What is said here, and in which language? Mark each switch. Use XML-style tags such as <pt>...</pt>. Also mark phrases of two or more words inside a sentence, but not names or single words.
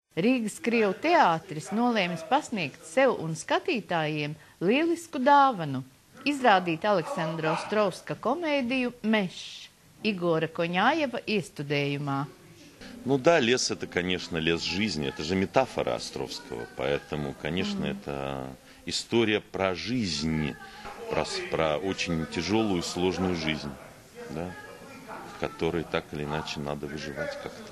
<lv>Rīgas Krievu teātris nolēmis pasniegt sev un skatītājiem lielisku dāvanu – izrādīt Aleksandra Ostrovska komēdiju «Mešs» Igora Koņājeva iestudējumā.</lv> <ru>Ну да, лес это, конечно, лес жизни, это же метафора Островского, поэтому, конечно, это история про жизнь, про очень тяжелую, сложную жизнь, да, в которой так или иначе надо выживать как-то.</ru>